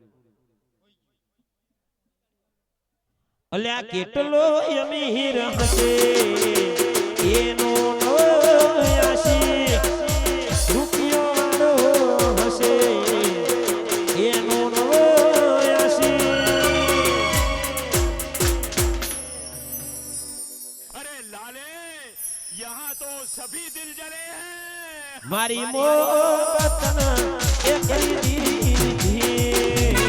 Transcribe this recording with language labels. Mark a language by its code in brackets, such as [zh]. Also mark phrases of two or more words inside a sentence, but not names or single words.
[gu] અલ્યા કેટલો અમીર હશે એનો નો આશી, રૂપિયો વાળો હશે એનો નો આશી. [hi] अरे लाले यहाँ तो सभी दिल जले हैं. [gu] મારી મોહબતના એ કરી દીધી.